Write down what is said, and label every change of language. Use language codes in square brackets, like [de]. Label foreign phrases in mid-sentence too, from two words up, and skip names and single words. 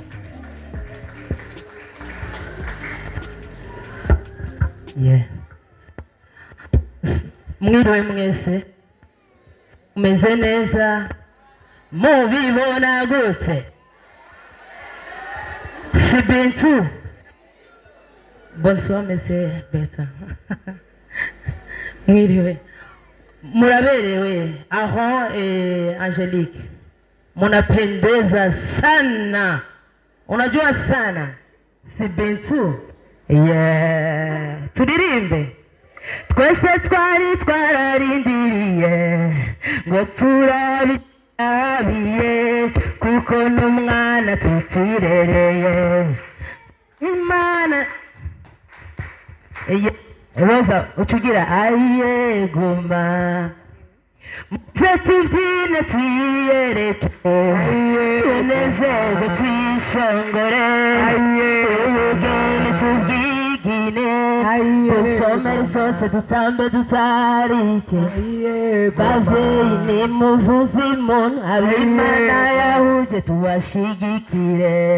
[rn] Mwiriwe mwese, umeze neza, mubibona gute? Si bintu. [fr] Bonsoir monsieur [rn] Beta. Mwiriwe, muraberewe. [sw] Aho Angelique, munapendeza sana, unajua sana. [rn] Si bintu. Turirimbe. Twese twari twararindiriye ngo turabiye, kuko n'umwana tutirereye. Imana roza ucugira aye guma, muze tubyine twiyereke, tunezerwe twishongore, ubugeni tubwige ine dusomere zose dutambe dutarike bavyeyi nimuvuze impundu ab'Imana yahuje tubashigikire